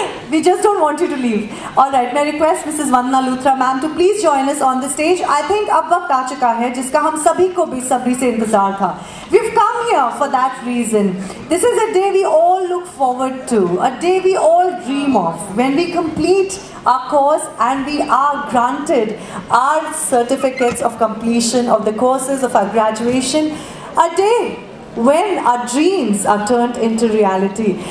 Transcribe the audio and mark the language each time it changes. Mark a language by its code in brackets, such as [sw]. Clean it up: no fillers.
[en] We just don't want you to leave. Alright, may I request Mrs. Vandana Luthra ma'am to please join us on the stage. I think [hi] अब वक्त आ चुका है जिसका हम सभी को बेसब्री से इंतजार था. [en] We've come here for that reason. This is a day we all look forward to, a day we all dream of, when we complete our course and we are granted our certificates of completion of the courses of our graduation. A day when our dreams are turned into reality.